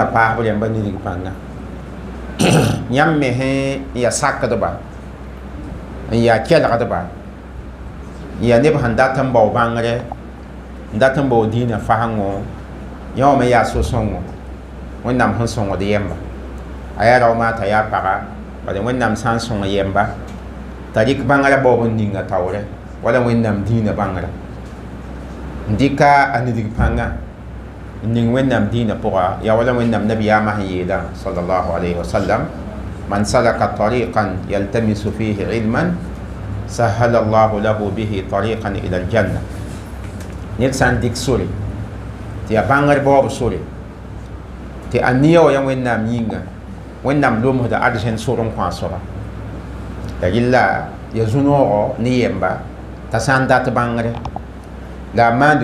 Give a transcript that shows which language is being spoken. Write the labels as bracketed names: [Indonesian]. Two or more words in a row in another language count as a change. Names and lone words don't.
[Mossi] paasb rẽmba nidg pãnga yãmb me sẽn n yaa sakdba n yaa kelgdba n yaa neb sẽn dat n bao bãngre n dat n bao dĩinã fasengo yã wã me yaa so-sõngo wẽnnaam sẽn sõngd yɛmba a yaa rao maa t'a yaa paga bala wẽnnaam sã n sõng yɛmba t'a rɩk bãngrã baoob n ninga taoore wala wẽnnaam dĩinã bãngra ndika a nidg pãnga ning wẽnnaam dĩinã pʋga yaa wala wẽnnaam nabiyaamã sẽn yeela [Arabic] صلى الله عليه وسلم من سلك طريقا يلتمس فيه علما سهل الله له به طريقا إلى الجنة [Mossi] ned sã n dɩk sore tɩ yaa bãngr baoob sore tɩ a nia wã ya wẽnnaam yĩnga wẽnnaam lomsda arzẽn sor n kõ a soaba la yella ya zu-noogɔ ne yemba t'a sã n dat bãngre la a maand